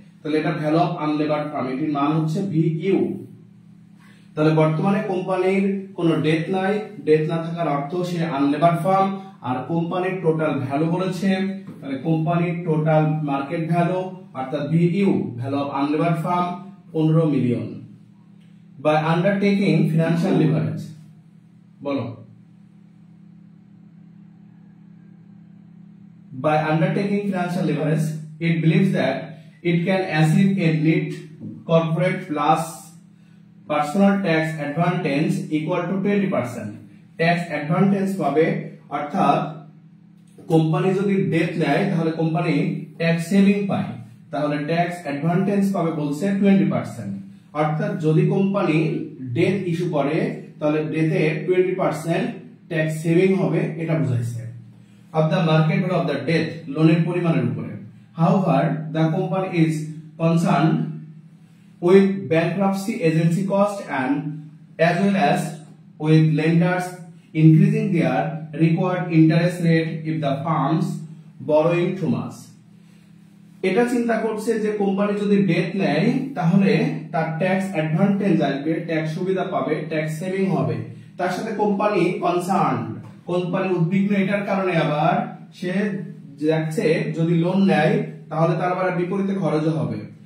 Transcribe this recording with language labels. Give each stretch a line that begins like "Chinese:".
Bangla: তাহলে এটা value of আনলেবার্ড farm, এটির মান হচ্ছে ভিইউ। তাহলে বর্তমানে কোম্পানির কোনো ডেট নাই, ডেট না থাকার অর্থ সে আনলেবার্ড ফার্ম। আর কোম্পানির টোটাল ভ্যালু বলেছে, তাহলে কোম্পানির টোটাল মার্কেট ভ্যালু অর্থাৎ ভিইউ value of আনলেবার্ড farm 15 million.
English: by undertaking financial leverage,
Bangla: বলো
English: by undertaking financial leverage, it believes that it can achieve a net corporate plus personal tax advantage equal to 20%.
Bangla: tax advantage পাবে, অর্থাৎ company যদি date নেয় তাহলে company tax saving পায়, তাহলে tax advantage পাবে বলছে 20%। অর্থাৎ যদি কোম্পানি ডেট ইস্যু করে তাহলে ডেটে 20% ট্যাক্স সেভিং হবে, এটা বোঝাইছে।
English: of the market value of the debt,
Bangla: লোনের পরিমাণের উপরে।
English: However, the company is concerned with bankruptcy agency cost and as well as with lenders increasing their required interest rate if the firms borrowing too much.
Bangla: এটা চিন্তা করছে যে company যদি date নেয় তাহলে তার ট্যাক্স অ্যাডভান্টেজ আসবে, ট্যাক্স সুবিধা পাবে, ট্যাক্স সেভিং হবে। তার সাথে কোম্পানি কনসার্ন, কোম্পানি উদ্বিগ্ন এটার কারণে আবার সে যাচ্ছে যদি লোন নেয় তাহলে তার আবার বিপরীতে খরচও হবে।